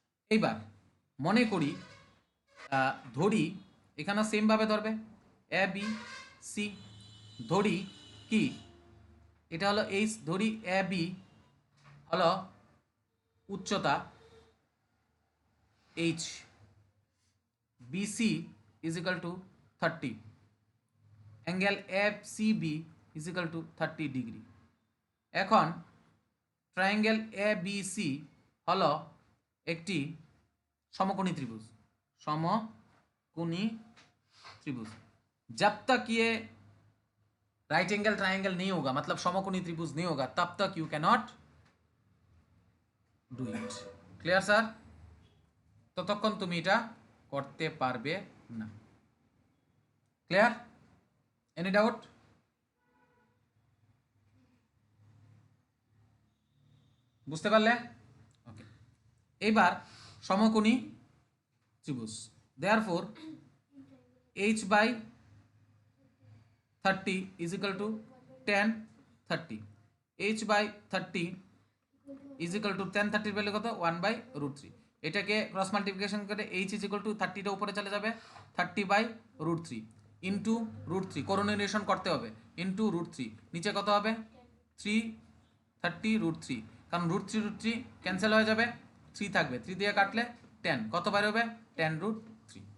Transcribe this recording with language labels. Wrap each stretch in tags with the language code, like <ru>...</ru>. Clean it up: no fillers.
<bn>এইবার মনে করি, ধরি এখানে সেমভাবে ধরবে, এ বি সি, ধরি কি এটা হলো এইচ, ধরি এ বি হলো উচ্চতা H, BC is equal to 30, angle F C B is equal to 30 degree. এখন ট্রায়াঙ্গেল এ বি সি হলো একটি সমকোণী ত্রিভুজ, সমকোণী ত্রিভুজ,</bn> <hi>जब तक ये राइट एंगल ट्राइंगल नहीं होगा, मतलब समकोणी त्रिभुज नहीं होगा, तब तक</hi> <en>You can not do it.</en> <bn>Clear sir? ততক্ষণ তুমি এটা করতে পারবে না। ক্লিয়ার? Any doubt? বুঝতে পারলে?</bn> <en>okay,</en> <bn>এবার সমকোণী ত্রিভুজ,</bn> <en>Therefore h by 30 is equal to tan 30, h by 30 is equal to tan 30 value কত 1 by √3।</en> <bn>এটাকে ক্রস মাল্টিপ্লিকেশন করে h is equal to 30 টা উপরে চলে যাবে 30 by √3 ইনটু √3, কোরিলেশন করতে হবে, ইনটু √3, নিচে কত হবে 3 30 √3, কারণ √3 ক্যান্সেল হয়ে যাবে, 3 থাকবে, 3 দিয়ে কাটলে 10, কত বার হবে tan √3।</bn>